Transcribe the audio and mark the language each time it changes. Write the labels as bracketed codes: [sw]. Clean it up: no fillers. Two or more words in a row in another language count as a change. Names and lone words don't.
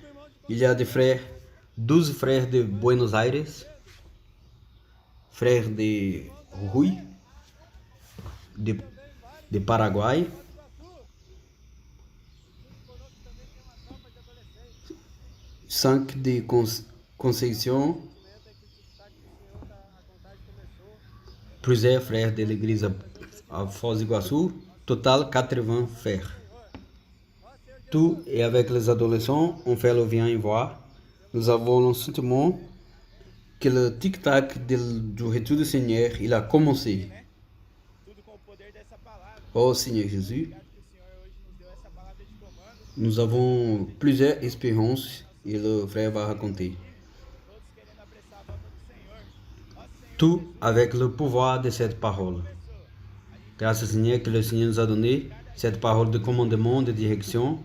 [fr] Il y a des frères, 12 frères de Buenos Aires, frères de Rui, de Paraguai, 5 de Conceição, plusieurs frères de l'église à Foz do Iguaçu, total 80 frères. Tout et avec les adolescents, on fait le bien et voir. Nous avons le sentiment que le tic-tac du retour du Seigneur, il a commencé. [pt] tudo com o poder dessa palavra. [fr] Oh Seigneur Jésus, [pt] Obrigado que o Senhor hoje nos deu [fr] Nous avons plusieurs expériences et le frère va raconter. Tout avec le pouvoir de cette parole. Grâce au Seigneur que le Seigneur nous a donné cette parole de commandement, de direction.